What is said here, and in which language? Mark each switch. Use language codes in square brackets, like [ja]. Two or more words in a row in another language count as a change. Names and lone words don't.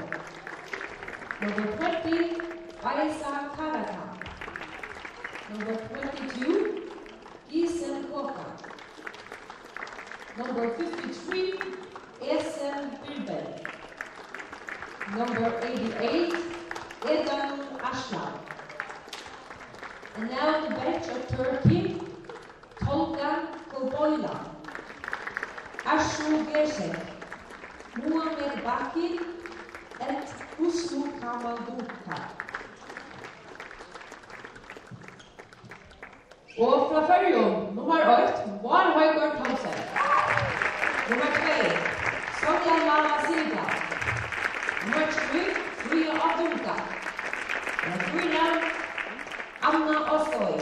[en] Number 20, Faisa Karaka. Number 22, Gisen Koka. Number 53, Esen Birbel. Number 88, Edan Ashlan. And now the bench of Turkey, Tolga Koboyla, Ashu Gersek, Muhammed Bakir, and Uslu Kamaduka. [no] Og fra Førjum, nummer 8, Var Høygård Thomsen. Nummer 2, Sonja Lama Silva. Nummer 3, Fria Adunka. Nummer 4, Anna Ostoy.